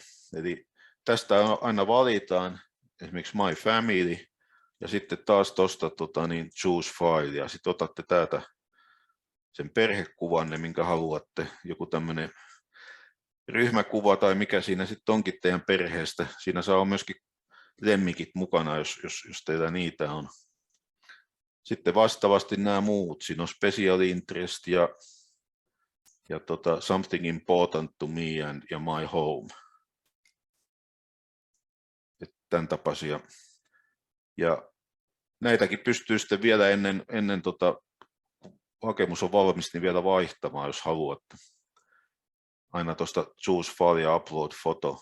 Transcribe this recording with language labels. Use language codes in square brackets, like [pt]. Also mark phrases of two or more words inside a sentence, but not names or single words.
[fi] Eli tästä aina valitaan esimerkiksi [en] My Family, [fi] ja sitten taas tuosta [en] Choose File, [fi] ja sitten otatte täältä sen perhekuvanne, minkä haluatte, joku tämmöinen ryhmäkuva tai mikä siinä sitten onkin teidän perheestä. Siinä saa myöskin lemmikit mukana, jos teillä niitä on. Sitten vastaavasti nämä muut, siinä on [en] Special Interest [fi] ja [en] Something Important to Me [fi] ja [en] My Home. [fi] Tämän tapaisia. Ja näitäkin pystyy sitten vielä ennen hakemus on valmis, niin vielä vaihtamaan, jos haluatte. Aina tuosta [en] Choose File [fi] ja [en] Upload Photo.